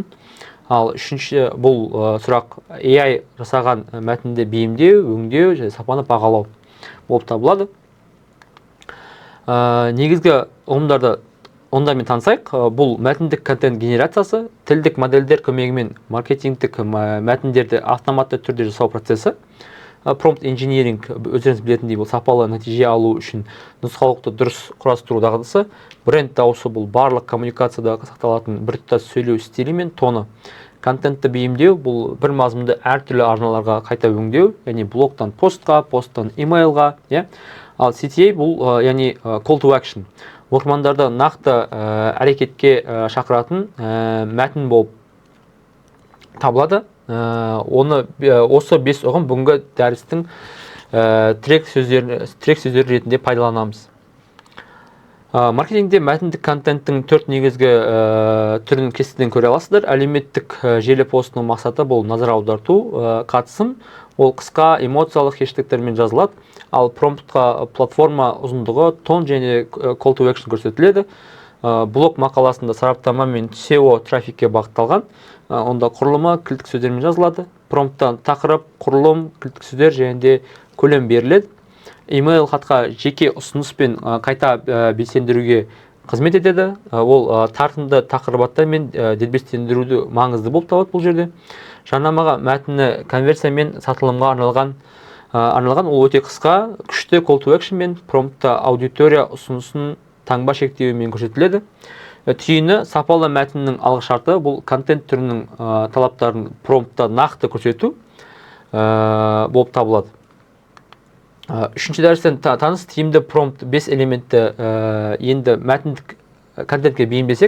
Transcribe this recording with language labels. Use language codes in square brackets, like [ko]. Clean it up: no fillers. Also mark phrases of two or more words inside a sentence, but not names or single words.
[kk] Ал үшінші бұл сұрақ AI жасаған мәтінді бейімдеу, өңдеу және сапаны бағалау болып табылады. Негізгі ұғымдарды онда мен танысайық. Бұл мәтіндік контент генерациясы, тілдік модельдер көмегімен маркетингтік мәтіндерді автоматты түрде жасау процесі. [en] Prompt engineering, [kk] өздеріңіз білетіндей, бұл сапалы нәтиже алу үшін нұсқалықты дұрыс құрастыру дағдысы. Бренд дауысы бұл барлық коммуникацияда сақталатын біртұтас сөйлеу стилі мен тоны. Контентті бейімдеу бұл бір мазмұнды әртүрлі арналарға қайта өңдеу, яғни блогтан постқа, посттан имейлға. Ал CTA бұл яғни [en] call to action. [kk] Оқырмандарды нақты әрекетке шақыратын мәтін болып табылады. Осы 5 ұғым бүгінгі дәрістің тірек сөздері ретінде пайдаланамыз. Маркетингде мәтіндік контенттің 4 негізгі түрін кестеден көре аласыздар. Әлеуметтік желі постының мақсаты бұл назар аударту, қатысым, ол қысқа эмоциялық хэштегтермен жазылады. Ал промптқа платформа ұзындығы, тон және [en] call to action [kk] көрсетіледі. Блог мақаласында сараптама мен SEO трафикке бағытталған. Онда құрылымы кілттік сөздермен жазылады. Промпттан тақырып, құрылым, кілттік сөздер және де көлем беріледі. Email хатқа жеке ұсыныспен қайта белсендіруге қызмет етеді. Ол тартымды тақырыптар мен дербестендіруді маңызды болып табылады бұл жерде. Жарнамаға мәтіні конверсия мен сатылымға арналған, ол өте қысқа, күшті [en] call to action [kk] мен промптта аудитория ұсынысын таңба шектеуімен көрсетіледі. Түйіні сапалы мәтіннің алғышарты бұл контент түрінің талаптарын промптта нақты көрсету болып табылады. Үшінші дәрістен таныс тиімді промпт 5 элементті енді мәтіндік контентке бейімдесек.